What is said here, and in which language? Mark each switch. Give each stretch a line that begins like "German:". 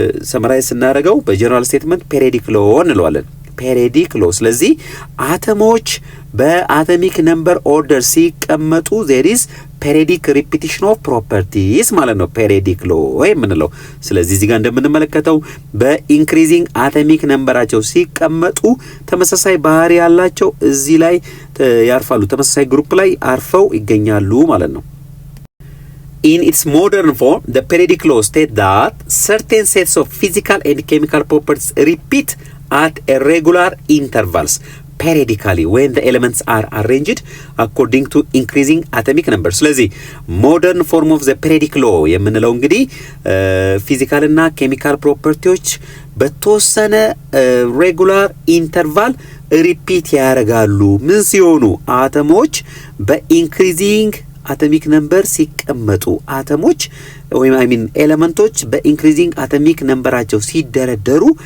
Amharic: ሰመራይዝ ስናደርገው በጀነራል ስቴትመንት ፔሪዮዲክ ሎ እንለዋለን። ፔሪዮዲክ ሎ። ስለዚህ አተሞች በአቶሚክ ነምበር ኦርደር ሲቀመጡ
English: there is periodic repetition of properties
Amharic: ማለት ነው ፔሪዮዲክ ሎ የምንለው። ስለዚህ እዚህ ጋር እንደምንመለከተው በኢንክሪዚንግ አቶሚክ ነምበራቸው ሲቀመጡ ተመሳሳይ ባህሪ ያላቸው እዚህ ላይ ያርፋሉ ተመሳሳይ ግሩፕ ላይ አርፈው ይገኛሉ ማለት ነው።
English: In its modern form, the periodic law states that certain sets of physical and chemical properties repeat at irregular intervals periodically when the elements are arranged according to increasing atomic number.
Amharic: ስለዚህ
English: modern form of the periodic law
Amharic: የምንለው እንግዲህ ፊዚካል እና ኬሚካል ፕሮፐርቲዎች በተወሰነ ሬጉላር ኢንተርቫል ሪፒት ያደርጋሉ ምን ሲሆኑ አተሞች በኢንክሪዚንግ አቶሚክ ነምበር ሲቀመጡ አተሞች ወይም ኤሌመንቶች በኢንክሪዚንግ አቶሚክ ነምበራቸው ሲደረደሩ